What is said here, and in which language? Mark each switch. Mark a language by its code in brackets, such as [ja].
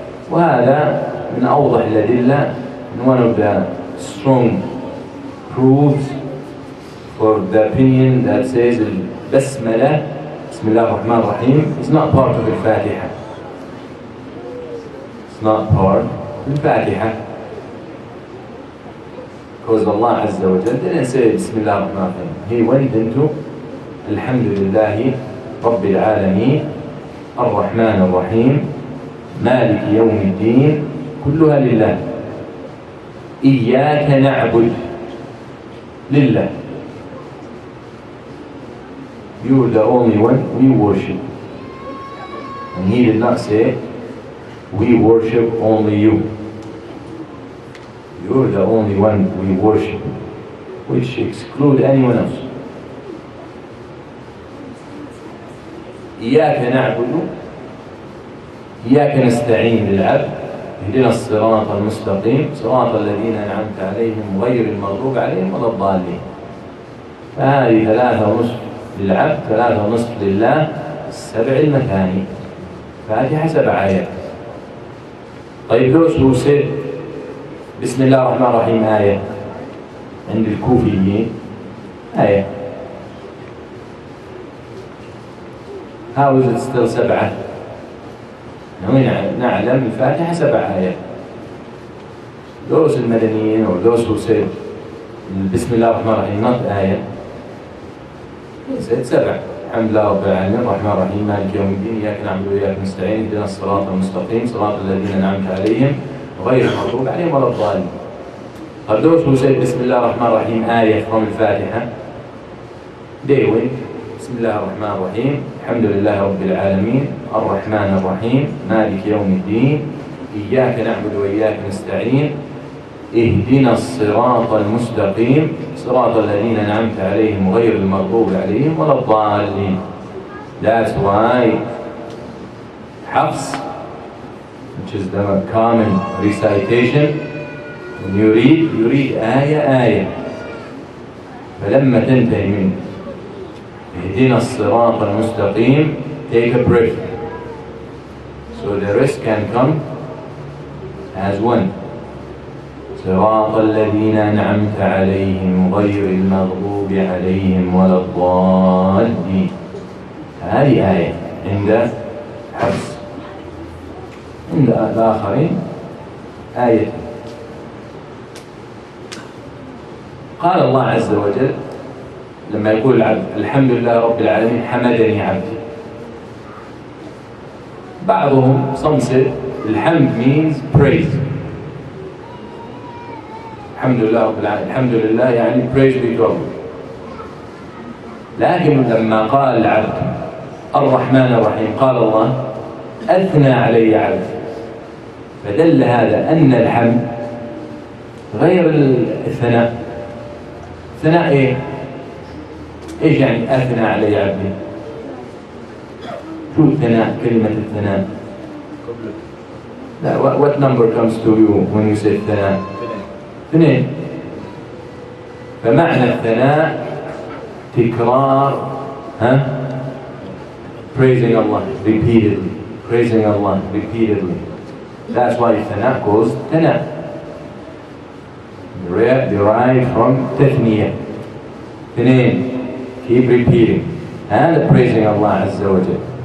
[ar] وهذا من أوضح الأدلة، [en] one of the strong proofs for the opinion that says [ar] البسملة بسم الله الرحمن الرحيم [en] is not part of الفاتحة. It's not part of الفاتحة. Because Allah Azza wa Jalla didn't say بسم الله الرحمن الرحيم. He went into [ar] الحمد لله رب العالمين الرحمن الرحيم مالك يوم الدين كلها لله. إياك نعبد لله. [en] You are the only one we worship. And he did not say we worship only you. You are the only one we worship, which exclude anyone else. [ar] إياك نعبد إياك نستعين للعبد اهدنا الصراط المستقيم صراط الذين أنعمت عليهم غير المغضوب عليهم ولا الضالين. فهذه 3.5 للعبد، 3.5 لله، 7 المثاني. فاتحة 7 آيات. طيب [en] those who said [ar] بسم الله الرحمن الرحيم آية عند الكوفيين آية. [en] How is it still 7؟ [ar] نعلم الفاتحة 7 آيات. [en] Those المدنيين or those who said [ar] بسم الله الرحمن الرحيم [en] not آية said 7. [ar] الحمد لله رب العالمين الرحمن الرحيم مالك يوم الدين إياك نعبد وإياك نستعين اهدنا الصراط المستقيم صراط الذين أنعمت عليهم غير المغضوب عليهم ولا الضالين. [en] But those who said [ar] بسم الله الرحمن الرحيم آية from الفاتحة [en] they went [ar] بسم الله الرحمن الرحيم الحمد لله رب العالمين الرحمن الرحيم مالك يوم الدين إياك نعبد وإياك نستعين اهدنا الصراط المستقيم صراط الذين أنعمت عليهم غير المغضوب عليهم ولا الضالين. [en] That's why Hafs, which is the common recitation, when you read آية [ar] فلما تنتهي من اهدنا الصراط المستقيم [en] take a breath so the rest can come as one. [ar] صراط الذين أنعمت عليهم غير المغضوب عليهم ولا الضالين. هذه آية عند حفص. عند الآخرين آية. قال الله عز وجل لما يقول العبد الحمد لله رب العالمين حمدني عبدي. بعضهم [en] some said الحمد means praise. [ar] الحمد لله رب العالمين الحمد لله يعني [en] praise be to Allah. [ar] لكن لما قال العبد الرحمن الرحيم قال الله أثنى علي عبدي. فدل هذا أن الحمد غير الثناء. الثناء إيه؟ إيش يعني أثنى علي عبدي؟ شو الثناء؟ كلمة الثناء. [en] لا, what number comes to you when you say الثناء؟ اثنين. [ar] فمعنى الثناء تكرار [en] praising Allah repeatedly, praising Allah repeatedly. That's why الثناء goes ثناء, derived from تثنية. اثنين, keep repeating. هذا praising Allah عز وجل.